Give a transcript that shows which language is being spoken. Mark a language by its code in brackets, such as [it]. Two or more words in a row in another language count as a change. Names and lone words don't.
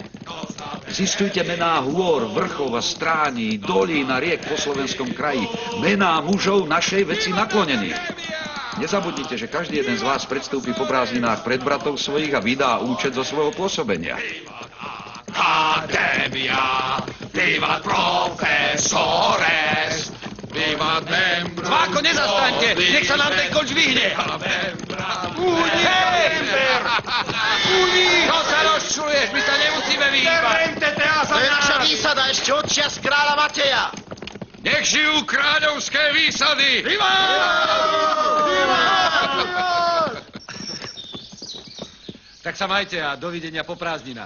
[sk] Zistujte mená hôr, vrchov a strání, dolín a riek po slovenskom kraji, mená mužov našej veci naklonených. Nezabudnite, že každý jeden z vás predstúpi po prázdninách pred bratov svojich a vydá účet zo svojho pôsobenia. Akadémia, [la] vivat profesores, vivat membrum. [sk] Zváko, nezastaňte! Nech sa nám ten koč vyhne! Čo sa rozčuluješ? My sa nemusíme vyhýbať! To je naša výsada ešte od čias kráľa Mateja. Nech žijú kráľovské výsady! Tak sa majte a dovidenia po prázdninách.